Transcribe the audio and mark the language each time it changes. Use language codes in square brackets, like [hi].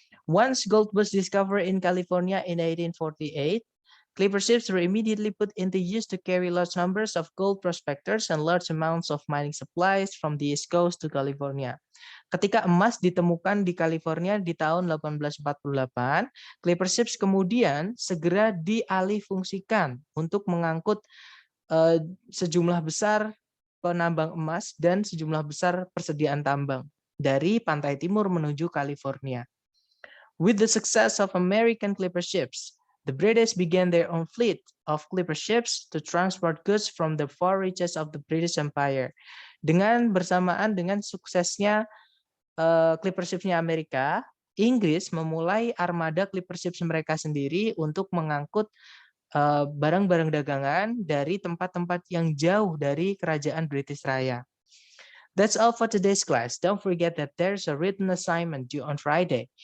[en] Once gold was discovered in California in 1848, clipper ships were immediately put into use to carry large numbers of gold prospectors and large amounts of mining supplies from the East Coast to California. [id] Ketika emas ditemukan di California di tahun 1848, clipper ships kemudian segera dialihfungsikan untuk mengangkut sejumlah besar penambang emas dan sejumlah besar persediaan tambang dari pantai timur menuju California. [en] With the success of American clipper ships, the British began their own fleet of clipper ships to transport goods from the far reaches of the British Empire. [id] Bersamaan dengan suksesnya clipper ships-nya Amerika, Inggris memulai armada clipper ships mereka sendiri untuk mengangkut barang-barang dagangan dari tempat-tempat yang jauh dari kerajaan British Raya. [en] That's all for today's class. Don't forget that there's a written assignment due on Friday.